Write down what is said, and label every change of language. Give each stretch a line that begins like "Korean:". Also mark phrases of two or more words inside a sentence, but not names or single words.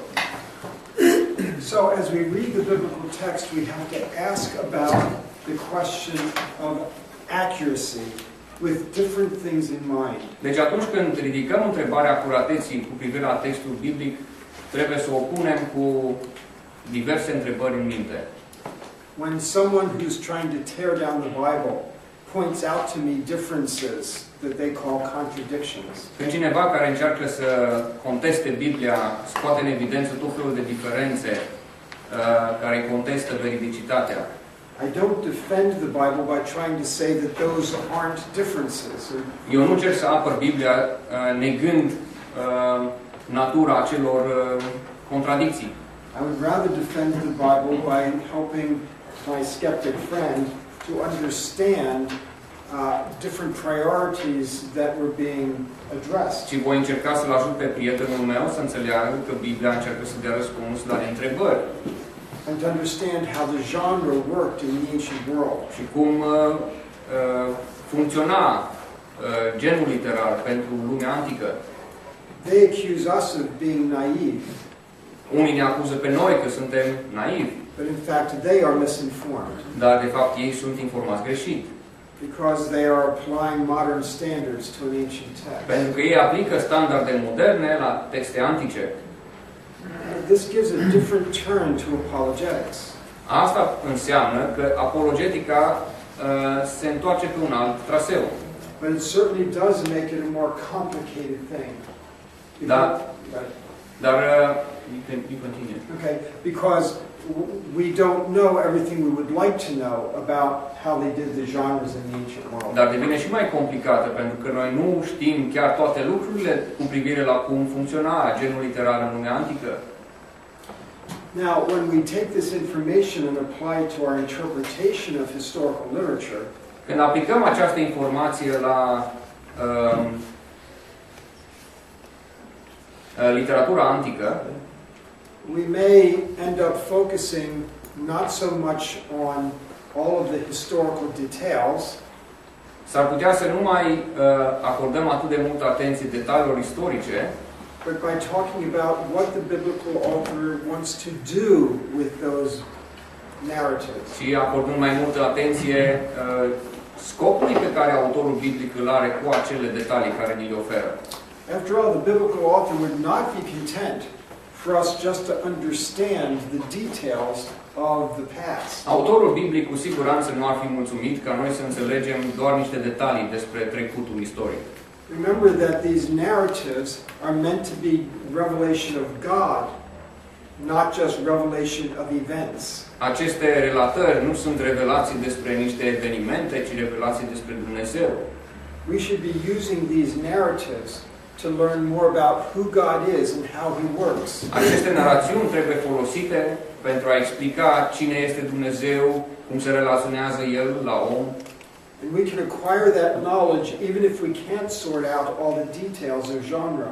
English: So as we read the biblical text, we have to ask about the question of accuracy with different things in mind.
Romanian: Deci atunci când ridicăm întrebarea acurateții cu privire la textul biblic, trebuie să o punem cu diverse întrebări în minte.
English: When someone who's trying to tear down the Bible points out to me differences that they call contradictions.
Romanian: Când cineva care încearcă să conteste Biblia scoate în evidență tot felul de diferențe care contestă veridicitatea.
English: I don't defend the Bible by trying to say that those aren't differences.
Romanian: Eu nu încerc să apăr Biblia negând natura acelor contradicții.
English: I would rather defend the Bible by helping my skeptic friend to understand different priorities that were being addressed.
Romanian: Și voi încerca să-l ajut pe prietenul meu să înțeleagă că Biblia încearcă să dea răspuns la întrebări.
English: And to understand how the genre worked in the ancient world.
Romanian: Și cum funcționa genul literar pentru lumea antică.
English: They accuse us of being naive.
Romanian: Unii ne acuză pe noi că suntem naivi.
English: But in fact, they are misinformed.
Romanian: Dar de fapt ei sunt informați greșit.
English: Because they are applying modern standards to an ancient text.
Romanian: Pentru că ei aplică standarde moderne la texte antice.
English: This gives a different turn to apologetics.
Romanian: Asta înseamnă că apologetica se întoarce pe un alt traseu.
English: But it certainly does make it a more complicated thing.
Romanian: Da. Dar
English: you continue. Okay, because we don't know everything we would like to know about how they did the genres in the ancient world.
Romanian: Dar devine și mai complicată, pentru că noi nu știm chiar toate lucrurile cu privire la cum funcționa genul literar în lumea antică.
English: Now, when we take this information and apply it to our interpretation of historical literature,
Romanian: când aplicăm această informație la literatura antică,
English: we may end up focusing not so much on all of the historical details,
Romanian: s-ar putea să nu mai acordăm atât de multă atenție detaliilor istorice,
English: but by talking about what the biblical author wants to do with those narratives.
Romanian: și acordând mai multă atenție scopului pe care autorul biblic îl are cu acele detalii care ni le oferă.
English: After all, the biblical author would not be content for us just to understand the details of the past.
Romanian: Autorul biblic cu siguranță nu ar fi mulțumit ca noi să înțelegem doar niște detalii despre trecutul istoric.
English: Remember that these narratives are meant to be revelation of God, not just revelation of events.
Romanian: Aceste relatări nu sunt revelații despre niște evenimente, ci revelații despre Dumnezeu.
English: We should be using these narratives to learn more about who God is and how He works.
Romanian: Aceste narațiuni trebuie folosite pentru a explica cine este Dumnezeu, cum se relaționează El la om.
English: And we can acquire that knowledge even if we can't sort out all the details of genre.